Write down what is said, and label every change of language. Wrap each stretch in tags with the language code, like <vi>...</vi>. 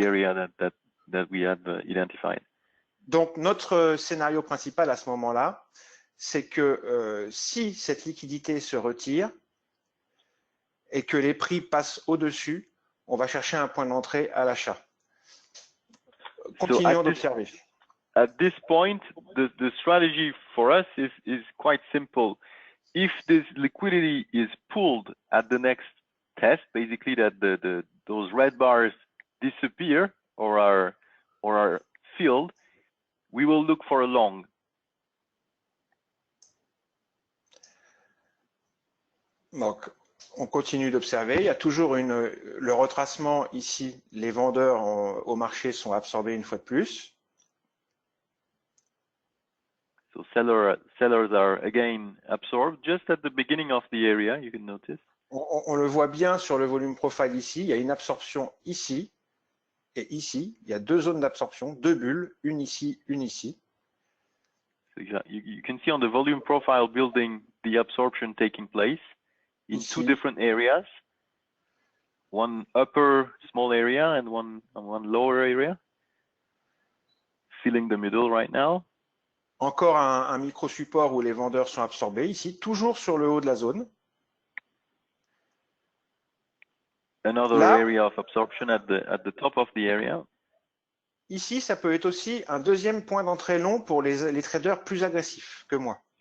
<en>the area that we had identified.</en> <fr>Donc, notre scénario principal à ce moment-là, c'est que si cette liquidité se retire et que les prix passent au-dessus, on va chercher un point d'entrée à l'achat. Continuons d'observer.</fr> <en>At this point, the strategy for us is quite simple. If this liquidity is pulled at the next test, basically that those red bars disappear or are filled, we will look for a long.</en> <fr>Donc, on continue d'observer. Il y a toujours le retracement ici. Les vendeurs au marché sont absorbés une fois de plus.</fr> <en>So sellers are again absorbed just at the beginning of the area, you can notice.</en> <fr>On le voit bien sur le volume profile ici. Il y a une absorption ici et ici. Il y a deux zones d'absorption, deux bulles, une ici, une ici.</fr> <en>So you can see on the volume profile building the absorption taking place in</en> <fr>Ici.</fr> <en>two different areas. One upper small area and one lower area. Filling the middle right now.</en> <fr>Encore un micro-support où les vendeurs sont absorbés, ici, toujours sur le haut de la zone.</fr> <en>Another</en> <fr>Là,</fr> <en>area of absorption at the top of the area.</en> <fr>Ici, ça peut être aussi un deuxième point d'entrée long pour les traders plus agressifs que moi.</fr>